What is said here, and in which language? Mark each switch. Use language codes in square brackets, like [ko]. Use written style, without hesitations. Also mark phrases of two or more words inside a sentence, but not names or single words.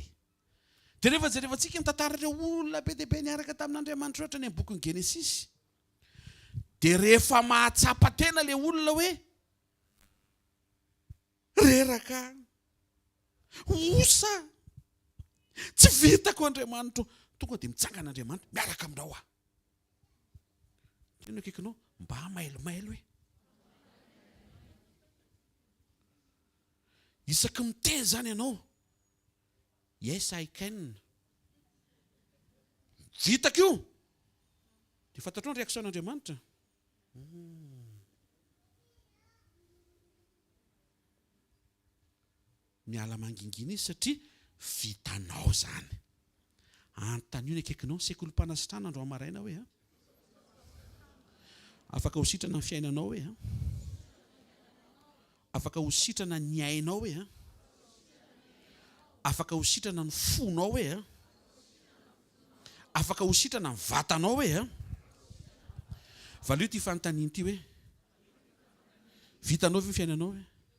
[mg] Dia rehefa jerevantsika mitantara ireo olona be dia be niaraka tamin'Andriamanitra ohatra ny amin'ny bokin'ny Genesisy dia rehefa mahatsapa tena le olona hoe reraka osa tsy vitako Andriamanitra tonga dia mitsangan'Andriamanitra miaraka aminao aho. Ino akaikinao mba mailomailo hoe. Isaky miteny zany ianao. [en] Yes, I can. [mg] Vitako io. Dia fantatrao ny reaksion'Andriamanitra. Miala mangingina izy satria vitanao zany. Antanio akaikinao sekolim-panasitrana andro amaraina hoe afaka ho sitrana ny fiainanao hoe afaka ho sitrana ny ainao hoe afaka ho sitrana ny fonao hoe afaka ho sitrana ny vatanao hoe valio ty fanontaniana ty hoe vitanao ve ny fiainanao hoe.